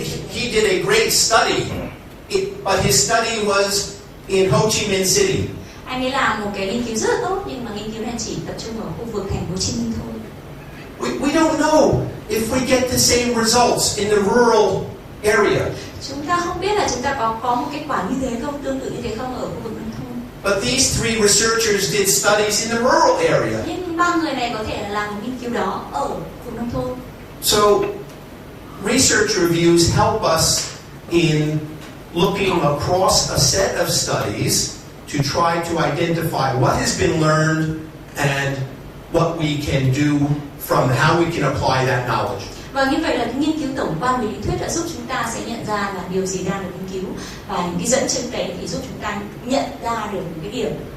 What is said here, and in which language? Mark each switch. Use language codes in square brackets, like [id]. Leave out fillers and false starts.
[en] He did a great study, but his study was in Ho Chi Minh City. [vi] Anh ấy làm một cái nghiên cứu rất là tốt nhưng mà nghiên cứu này chỉ tập trung ở khu vực thành phố Hồ Chí Minh thôi. [en] We don't know if we get the same results in the rural area. [vi] Chúng ta không biết là chúng ta có một kết quả như thế không, tương tự như thế không ở khu vực nông thôn. [en] But these three researchers did studies in the rural area. [vi] Nhưng ba người này có thể là làm một nghiên cứu đó ở khu vực nông thôn. [en] So research reviews help us in looking across a set of studies to try to identify what has been learned and what we can do from how we can apply that knowledge. [vi] Và như vậy là nghiên cứu tổng quan về lý thuyết đã giúp chúng ta sẽ nhận ra là điều gì đang được nghiên cứu và những cái dẫn chứng đấy thì giúp chúng ta nhận ra được những cái điểm.